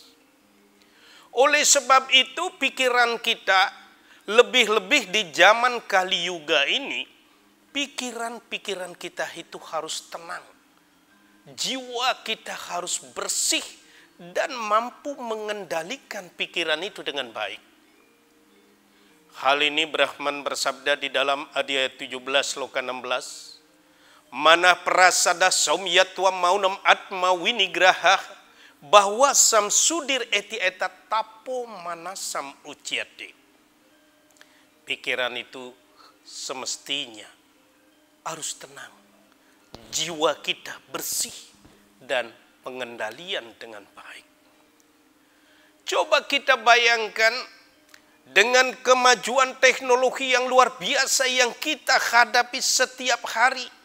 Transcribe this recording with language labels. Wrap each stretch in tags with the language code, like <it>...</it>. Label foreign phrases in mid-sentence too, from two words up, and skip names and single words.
<id>Oleh sebab itu pikiran kita, lebih-lebih di zaman Kali Yuga ini, pikiran-pikiran kita itu harus tenang. Jiwa kita harus bersih dan mampu mengendalikan pikiran itu dengan baik. Hal ini Brahman bersabda di dalam Adhyaya 17 Sloka 16.</id> <sa>मनः प्रसादः सौम्यत्वं मौनम् आत्म विनिग्रहः भाव संशुद्धिर् इति एतत् तपो मानसम् उच्यते.</sa> <id>Pikiran itu semestinya harus tenang. Jiwa kita bersih dan pengendalian dengan baik. Coba kita bayangkan dengan kemajuan teknologi yang luar biasa yang kita hadapi setiap hari.</id>